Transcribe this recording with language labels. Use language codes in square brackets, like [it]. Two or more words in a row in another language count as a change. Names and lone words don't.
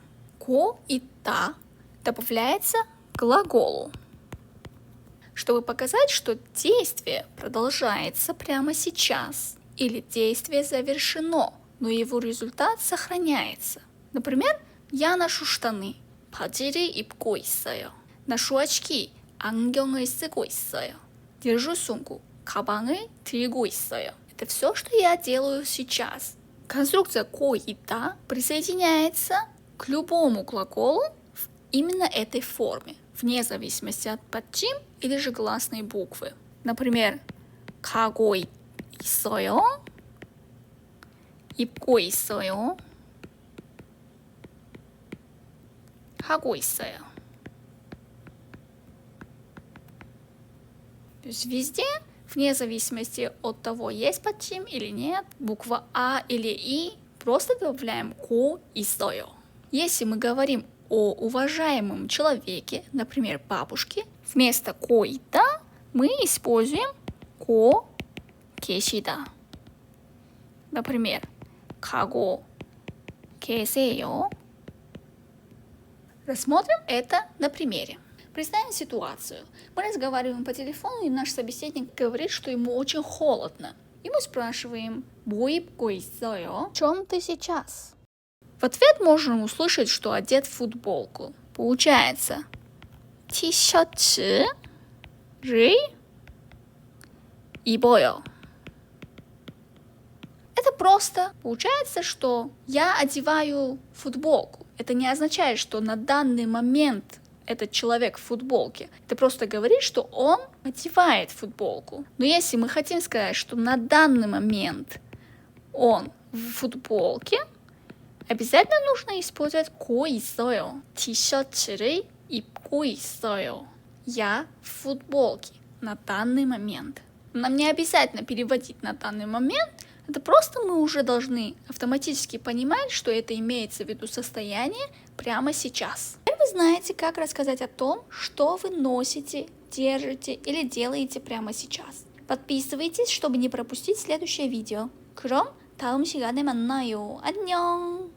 [ru] Ко и та добавляется к глаголу, чтобы показать, что действие продолжается прямо сейчас или действие завершено, но его результат сохраняется. Например, я ношу штаны. [ko] 바지를 입고 있어요. [ru] ношу очки. [ko] 안경을 쓰고 있어요. [ru] держу сумку. [ko] 가방을 들고 있어요. [ru] Это все, что я делаю сейчас. Конструкция ко и та присоединяется к любому глаголу в именно этой форме, вне зависимости от подчим или же гласной буквы. Например, [ko] 가고 있어요. 입고 있어요. 하고 있어요. [ru] То есть везде, вне зависимости от того, есть подчим или нет, буква А или И, просто добавляем [ko] 고 있어요. [ru] Если мы говорим о уважаемом человеке, например, бабушке, вместо ко и та мы используем [ko] 고 계시다. [ru] Например, [ko] 가고 계세요. [ru] Рассмотрим это на примере. Представим ситуацию. Мы разговариваем по телефону, и наш собеседник говорит, что ему очень холодно. И мы спрашиваем, [ko] 뭐 입고 있어요? [ru] В чем ты сейчас? В ответ можем услышать, что одет в футболку. Получается, [ko] 티셔츠를 입어요. [ru] Это просто. Получается, что я одеваю футболку. Это не означает, что на данный момент этот человек в футболке. Это просто говорит, что он одевает футболку. Но если мы хотим сказать, что на данный момент он в футболке, обязательно нужно использовать [ko] 고 있어요. 티셔츠를 입고 있어요. [ru] Я в футболке на данный момент. Нам не обязательно переводить на данный момент. Это просто мы уже должны автоматически понимать, что это имеется в виду состояние прямо сейчас. Теперь вы знаете, как рассказать о том, что вы носите, держите или делаете прямо сейчас. Подписывайтесь, чтобы не пропустить следующее видео. [ko] 그럼 다음 시간에 만나요. 안녕!